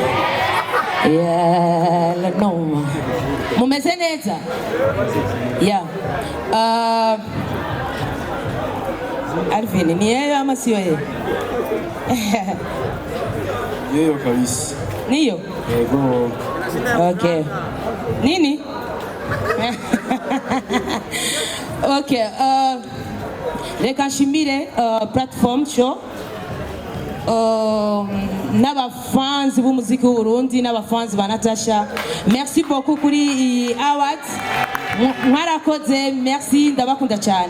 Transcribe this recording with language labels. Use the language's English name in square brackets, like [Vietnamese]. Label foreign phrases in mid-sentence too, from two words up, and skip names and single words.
[English] Yeah, no. [Kinyarwanda] Mumeze neza? [English] Yeah. [Swahili] Alvin, ni yeye ama sio yeye? Yeye kabisa. Niyo? [Kinyarwanda] Yego. [English] Okay. Nini? Okay. [Kinyarwanda] Reka nshimire [English] platform show. [Kinyarwanda] N'abafanzi b'umuziki w'Uburundi n'abafanzi ba Natasha, [French] merci beaucoup [Kinyarwanda] kuri awards mwarakoze, merci, ndabakunda cyane.